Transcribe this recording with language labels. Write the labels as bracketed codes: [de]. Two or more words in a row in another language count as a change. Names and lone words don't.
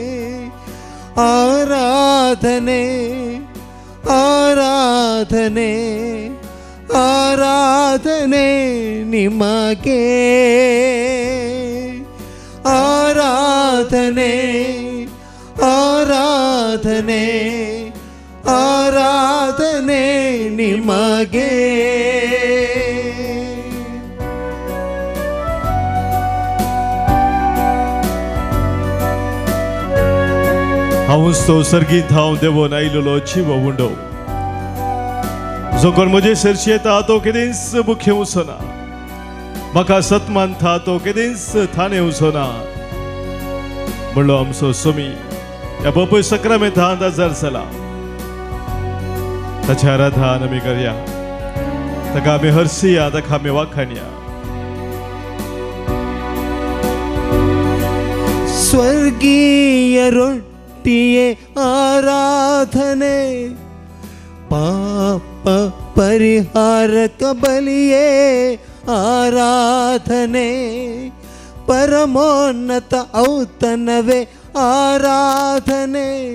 [kn] ಆರಾಧನೆ ಆರಾಧನೆ ಆರಾಧನೆ ನಿಮಗೆ. ಆರಾಧನೆ ಆರಾಧನೆ ಆರಾಧನೆ ನಿಮಗೆ. [kok] हांव सर्गीत हांव देवून आयिल्लो जीव उंडो, जो कोण म्हजे सरशी येता तो केदींच मुखें वचना, म्हाका सतमान था तो केदींच थाने वचना म्हणलो आमचो सोमी ह्या बापूय सक्रामेंतांत हजर जाला. ताचें आराधन आमी करया, ताका आमी हरसिया, ताका आमी वाखाणया. [kn] ಸ್ವರ್ಗೀಯ ರೊಟ್ಟಿಯೇ ಆರಾಧನೆ, ಪಾಪ ಪರಿಹಾರಕ ಬಲಿಯೇ ಆರಾಧನೆ ಪರಮೋನ್ನತ ಔತಣವೇ ಆರಾಧನೆ